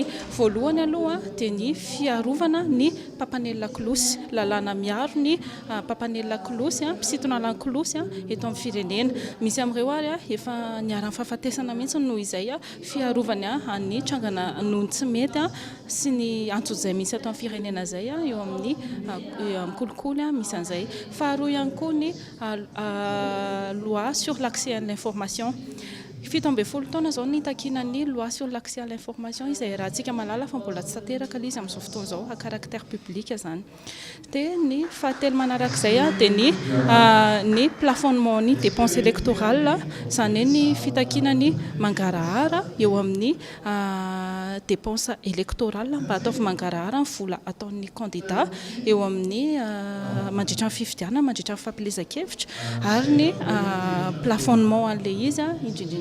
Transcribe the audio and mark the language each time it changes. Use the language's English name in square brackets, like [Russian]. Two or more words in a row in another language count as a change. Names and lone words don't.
[Malagasy] Voalohany aloha dia ny fiarovana ny mpapanelina kolosy, lalàna miaro ny mpapanelina kolosy, mpisintona lan-kolosy eto amin'ny firenena. Misy amin'ireo ary efa niarany fahafatesana mihitsy noho izay fiarovany ny trangana noho tsy mety sy ny antso izay misy ato amin'ny firenena izay eo amin'ny kolikoly misy an'izay. Faharoa ihany koa ny [French] loi sur l'accès à l'information. [Malagasy] Fito ambin'ny folo taona zao ny takinan'ny [French] loi sur l'accès à l'information [Malagasy] izay rahantsika malala fa mbola tsy tanteraka izy amin'izao fotoana izao [French] à caractère public [Malagasy] zany. Dia ny fahatelo manarak'izay dia ny plafonnement ny [French] dépenses électorales [Malagasy] zany ny fitakinany mangarahara eo amin'ny [French] dépenses électorales [Malagasy] mba ataovy mangarahara ny vola ataon'ny candidat eo amin'ny mandritra ny fifidianana mandritra ny fampilezan-kevitra ary ny plafonnement an'ilay izy indrindra.